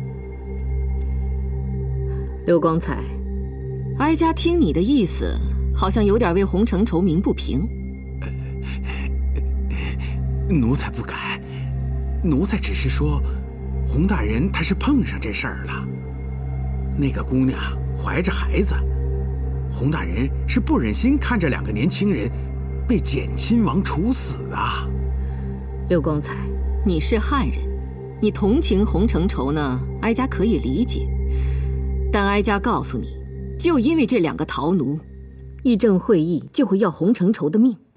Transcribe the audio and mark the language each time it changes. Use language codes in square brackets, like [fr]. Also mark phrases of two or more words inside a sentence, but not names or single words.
[zh] 劉光彩，哀家聽你的意思，好像有點為洪承畴鳴不平。奴才不敢，奴才只是說，洪大人他是碰上這事兒了。那個姑娘懷着孩子，洪大人是不忍心看着兩個年輕人被簡親王處死啊。劉光彩，你是漢人，你同情洪承畴呢，哀家可以理解。但哀家告訴你，就因為這兩個逃奴，議政會議就會要洪承畴的命。